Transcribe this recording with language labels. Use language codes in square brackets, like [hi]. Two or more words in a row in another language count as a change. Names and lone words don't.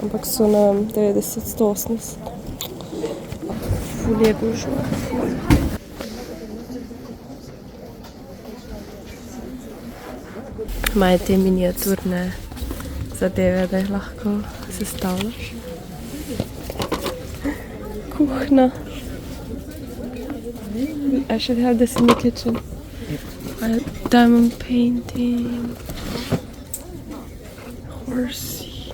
[sl] ampak so na 90-180. Ful je gužva. Imajo te miniaturne zadeve, da jih lahko sestavljaš. Kuhna. [en] I should have this in the kitchen. Diamond painting. Horsey.